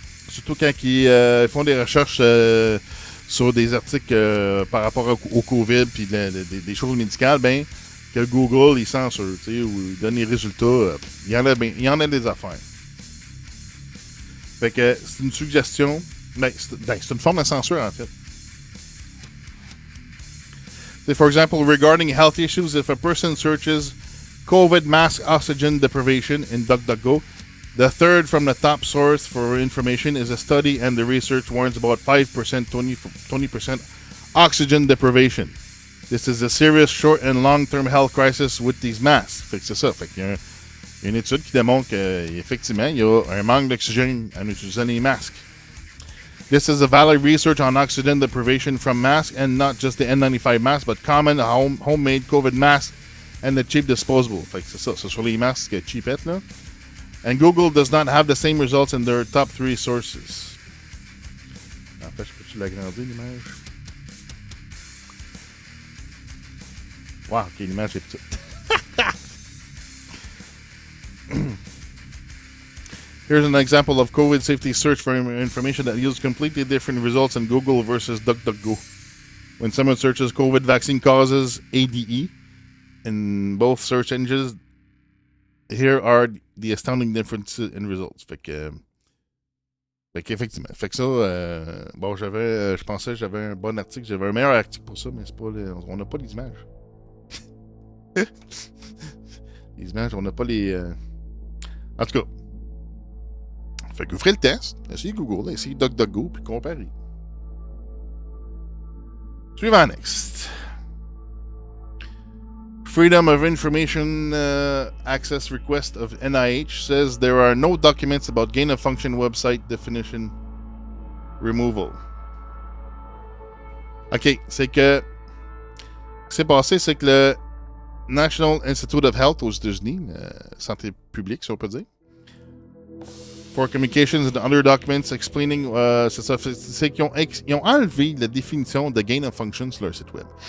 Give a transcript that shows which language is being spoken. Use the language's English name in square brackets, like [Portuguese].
[French] Surtout quand ils font des recherches sur des articles par rapport au COVID puis des choses médicales, ben que Google, il censure, tu sais, ou il donne les résultats. Il y en a des affaires. Fait que c'est une suggestion. C'est une forme de censure, en fait. [English] So, for example, regarding health issues, if a person searches COVID mask oxygen deprivation in DuckDuckGo, the third from the top source for information is a study, and the research warns about 5%, 20% oxygen deprivation. This is a serious short and long-term health crisis with these masks. [French] Fait que c'est ça. Fait qu'il y a une étude qui démontre qu'effectivement, il y a un manque d'oxygène en utilisant les masques. [English] This is a valid research on oxygen deprivation from masks, and not just the N95 mask, but common homemade COVID masks and the cheap disposable. [French] Fait que c'est ça, c'est sur les masques cheapettes, là. [English] And Google does not have the same results in their top 3 sources. [French] En fait, je peux-tu l'agrandir, l'image? Wow, ok, l'image est petite. [English] Here's an example of COVID safety search for information that yields completely different results in Google versus DuckDuckGo. When someone searches COVID vaccine causes ADE, in both search engines. Here are the astounding differences in results. [French] Fait qu'effectivement. Fait que ça, bon, je pensais que j'avais un bon article. J'avais un meilleur article pour ça, mais c'est pas on n'a pas les images. Les images, on n'a pas les... En tout cas. Fait que vous ferez le test. Essayez Google, essayez DuckDuckGo, puis comparez. Suivant, [English] next. Freedom of Information Access Request of NIH says there are no documents about gain-of-function website definition removal. [French] OK, c'est que... Ce qui s'est passé, c'est que le National Institute of Health aux États-Unis, santé publique, si on peut dire, [English] for communications and other documents explaining, [French] c'est qu'ils ont enlevé la définition de gain of function sur leur site web.